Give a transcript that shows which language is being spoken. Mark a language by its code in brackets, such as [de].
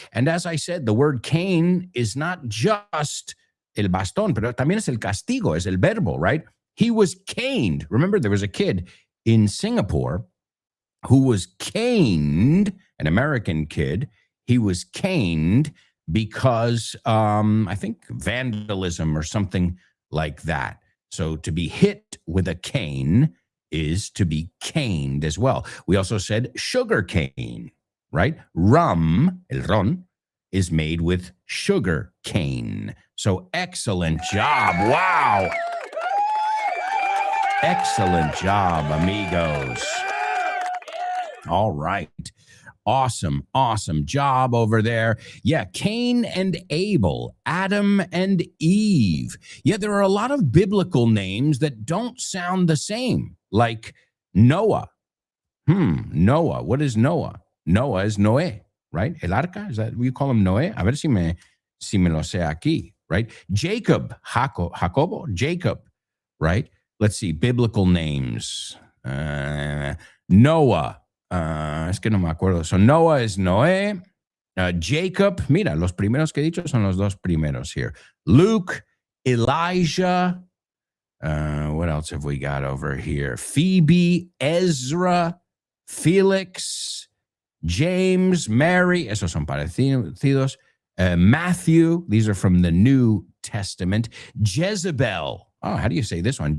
[en] And as I said, the word cane is not just el bastón, pero también es el castigo, es el verbo, right? He was caned. Remember, there was a kid in Singapore who was caned, an American kid. He was caned because, I think, vandalism or something like that. So to be hit with a cane is to be caned as well. We also said sugar cane, right? Rum, el ron, is made with sugar cane. So excellent job. Wow. Excellent job, amigos. All right. Awesome job over there. Yeah, Cain and Abel, Adam and Eve. Yeah, there are a lot of biblical names that don't sound the same, like Noah. Noah. What is Noah? Noah is Noé, right? El arca, is that what you call him, Noé? [es] A ver si me lo sé aquí, right? [en] Jacob, Jacobo, Jacob, right? Let's see, biblical names. [es] Noah. Es que no me acuerdo. So Noah is Noé. Jacob, mira, los primeros que he dicho son los dos primeros here. [en] Luke, Elijah. What else have we got over here? Phoebe, Ezra, Felix, James, Mary. [es] Esos son parecidos. Matthew. [en] These are from the New Testament. Jezebel. Oh, how do you say this one?